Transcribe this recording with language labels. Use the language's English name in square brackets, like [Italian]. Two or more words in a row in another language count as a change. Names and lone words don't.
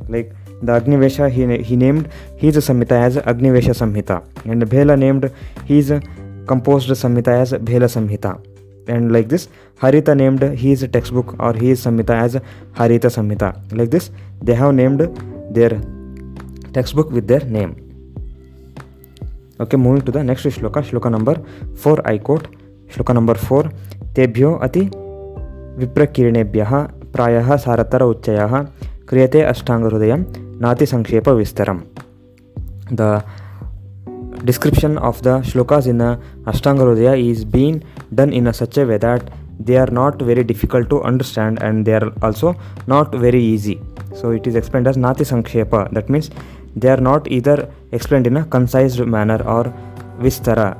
[English] Like the Agnivesha, he named his Samhita as Agnivesha Samhita, and Bhela named his composed Samhita as Bhela Samhita, and like this Harita named his textbook or his Samhita as Harita Samhita. Like this they have named their textbook with their name. Okay, moving to the next shloka number 4. I quote shloka number 4. [Sanskrit] तेभ्यो अति विप्रकीर्णेभ्यः प्रायः सारतर उच्चयः क्रियते अष्टाङ्ग हृदयम् नाति संक्षेप विस्तरम्. [English] The description of the shlokas in the Ashtanga Hridaya is being done in such a way that they are not very difficult to understand and they are also not very easy. So it is explained as [Sanskrit] नाति संक्षेप. [English] That means they are not either explained in a concise manner or Vistara.